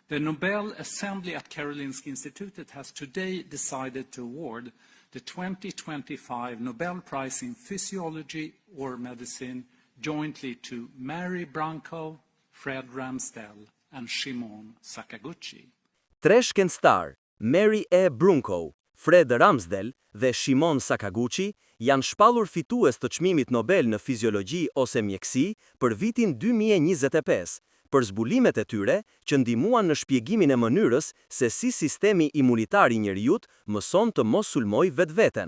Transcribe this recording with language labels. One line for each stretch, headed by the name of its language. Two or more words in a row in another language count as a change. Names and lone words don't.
English: The Nobel Assembly at Karolinska Institutet has today decided to award the 2025 Nobel Prize in Physiology or Medicine jointly to Mary Branco, Fred Ramsdell, and Shimon Sakaguchi.
Albanian: Tre shkencëtar, Mary E. Brunko, Fred Ramsdell dhe Shimon Sakaguchi, janë shpallur fitues të çmimit Nobel në fiziologji ose mjekësi për vitin 2025, për zbulimet e tyre që ndihmuan në shpjegimin e mënyrës se si sistemi imunitar i njerëzit mëson të mos sulmojë vetveten.